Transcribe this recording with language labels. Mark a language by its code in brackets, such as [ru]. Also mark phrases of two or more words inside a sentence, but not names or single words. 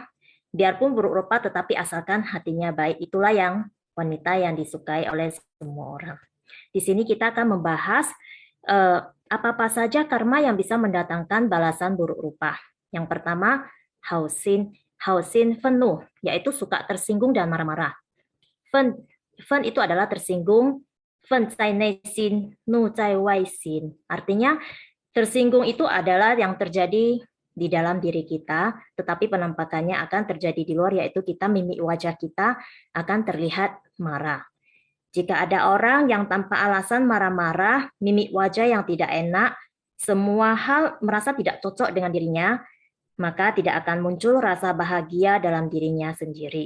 [id] Biarpun buruk rupa tetapi asalkan hatinya baik, itulah yang wanita yang disukai oleh semua orang. Di sini kita akan membahas apa-apa saja karma yang bisa mendatangkan balasan buruk rupa. Yang pertama, hausin penuh, yaitu suka tersinggung dan marah-marah. Fen itu adalah tersinggung, [zh] 忿在内心，怒在外形. [id] Artinya tersinggung itu adalah yang terjadi di dalam diri kita, tetapi penampakannya akan terjadi di luar, yaitu kita mimik wajah kita akan terlihat marah. Jika ada orang yang tanpa alasan marah-marah, mimik wajah yang tidak enak, semua hal merasa tidak cocok dengan dirinya, maka tidak akan muncul rasa bahagia dalam dirinya sendiri.